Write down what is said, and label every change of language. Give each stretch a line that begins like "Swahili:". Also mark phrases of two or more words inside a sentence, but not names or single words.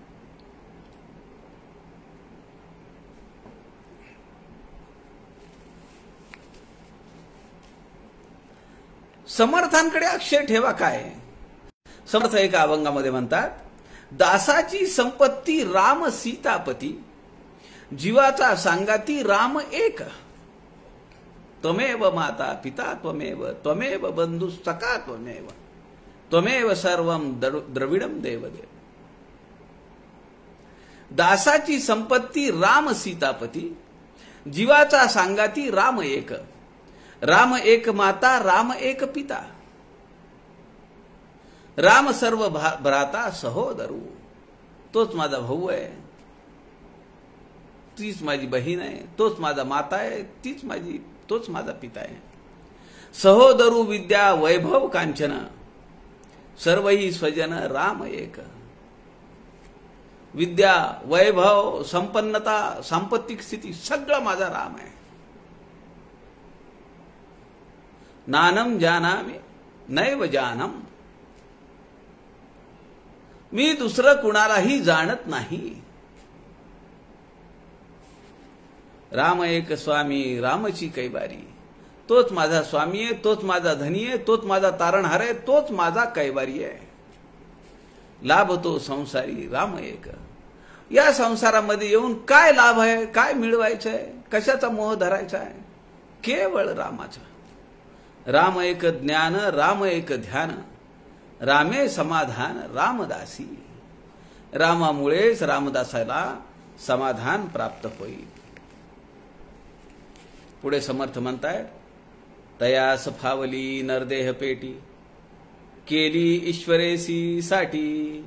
Marathi: समर्थांकडे अक्षय ठेवा काय. समर्थ एका अभंगामध्ये म्हणतात, दासाची संपत्ती राम सीतापती, जीवाचा सांगाती राम एक.
Sanskrit: त्वमेव माता पिता त्वमेव, त्वमेव बंधु सखा त्वमेव, त्वमेव सर्वं द्रविडं देवदेव.
Marathi: दासाची संपत्ती राम सीतापती, जीवाचा सांगाती राम एक. राम एक माता राम एक पिता, राम सर्व भ्राता सहोदरू. तोच माझा भाऊ आहे, तीच माझी बहीण आहे, तोच माझा माता आहे, तोच माझा पिता आहे. सहोदरू विद्या वैभव कांचन, सर्वही स्वजन राम एक. विद्या वैभव संपन्नता सांपत्तिक स्थिती सगळं माझा राम आहे.
Sanskrit: नानम जानामि नैव जानम,
Marathi: मी दुसरं कुणालाही जाणत नाही. राम एक स्वामी रामची कैवारी, तोच माझा स्वामी आहे, तोच माझा धनी आहे, तोच माझा तारणहार आहे, तोच माझा कैवारी आहे. लाभतो संसारी राम एक. या संसारामध्ये येऊन काय लाभ आहे, काय मिळवायचं आहे, कशाचा मोह धरायचा आहे, केवळ रामाचा. राम एक ज्ञान राम एक ध्यान, रामे समाधान रामदासी. रामामुळेच रामदासाला समाधान प्राप्त होईल. पुढे समर्थ म्हणतायत, तयास फावली नरदेह पेटी, केली ईश्वरेसी साठी.